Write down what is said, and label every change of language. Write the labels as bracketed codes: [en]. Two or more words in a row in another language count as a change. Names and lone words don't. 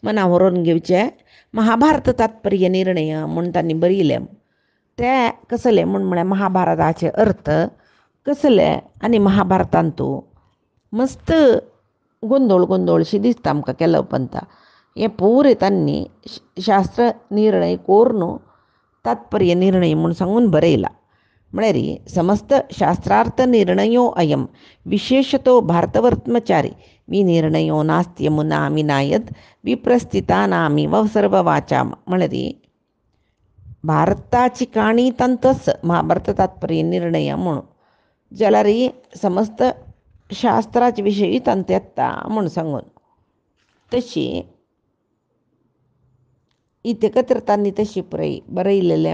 [kok] व्हरून घेवचे महाभारत तात्पर्य निर्णय म्हूण तांणी बरयलें ते कसले म्हळ्यार महाभारताचे अर्थ कसले आनी महाभारतांतू मस्त गोंदोळशी दिसता आमकां केलो पंता हें पुरे तांणी शास्त्र निर्णय कोरून तात्पर्य निर्णय म्हूण सांगून बरयला. [sa] म्हळ्यार समस्त शास्त्रार्थ निर्णयो अयम विशेषतो भारतवर्त्मचारी विनिर्णयो नास्त्यमुना विनायद विप्रस्थितानामिव सर्ववाचाम. [kok] म्हळ्यार भारताची काणी तांतच महाभारत तात्पर्य निर्णय म्हणून जाल्यार समस्त शास्त्राचे विशयी तांत येता म्हूण सांगून तशी इथे खातीर तांणी तशी बरयलेलें.